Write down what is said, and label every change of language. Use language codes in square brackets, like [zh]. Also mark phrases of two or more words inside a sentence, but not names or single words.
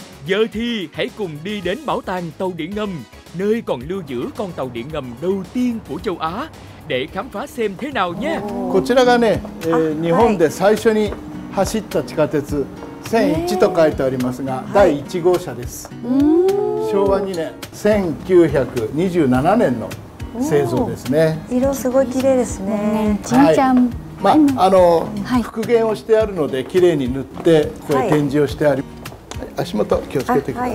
[vi] Giờ thì hãy cùng đi đến bảo tàng tàu điện ngầm, nơi còn lưu giữ con tàu điện ngầm đầu tiên của châu Á, để khám phá xem thế nào nhé. [ja] こちらがね、日本で最初に走った地下鉄1001と書いてありますが、第1号車です。昭和2年、1927年の製造ですね。色すごい綺麗ですね。まあ復元をしてあるので綺麗に塗ってこれ展示をしてあり、足元気をつけてください。